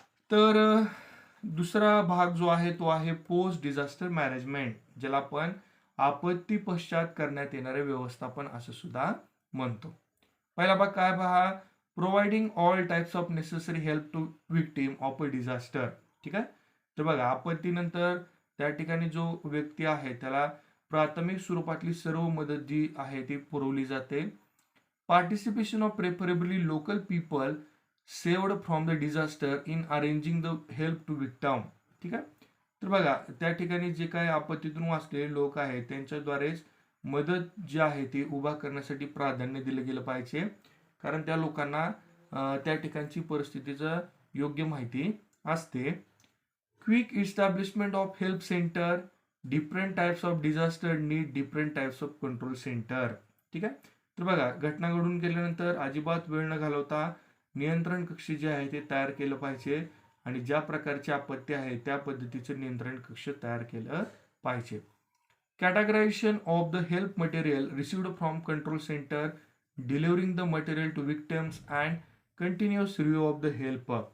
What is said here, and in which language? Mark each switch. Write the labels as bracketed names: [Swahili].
[Marathi] तर दुसरा भाग जो आहे तो आहे पोस्ट डिझास्टर मॅनेजमेंट, ज्याला आपण आपत्ती पश्चात करण्यात येणारे व्यवस्थापन असं सुद्धा म्हणतो. पहिला भाग काय पहा. [English] Providing all types of necessary help to victim of a disaster. [Marathi] ठीक आहे, तर बघा आपत्तीनंतर त्या ठिकाणी जो व्यक्ती आहे त्याला प्राथमिक स्वरूपातली सर्व मदत जी आहे ती पुरवली जाते. [English] Participation of preferably local people saved from the disaster in arranging the help to victim. [Marathi] ठीक आहे, तर बघा त्या ठिकाणी जे काही आपत्तीतून वाचलेले लोक आहेत त्यांच्याद्वारेच मदत जी आहे ती उभा करण्यासाठी प्राधान्य दिलं गेलं पाहिजे, कारण त्या लोकांना त्या ठिकाणची परिस्थितीचं योग्य माहिती असते. [English] Quick establishment of help centre. Different types of disaster need different types of control centre. [Marathi] ठीक आहे, तर बघा घटना घडून गेल्यानंतर अजिबात वेळ न घालवता नियंत्रण कक्ष जे आहे ते तयार केलं पाहिजे आणि ज्या प्रकारची आपत्ती आहे त्या पद्धतीचं नियंत्रण कक्ष तयार केलं पाहिजे. [English] Categorisation of the help material received from control centre, delivering the material to victims and continuous review of the help.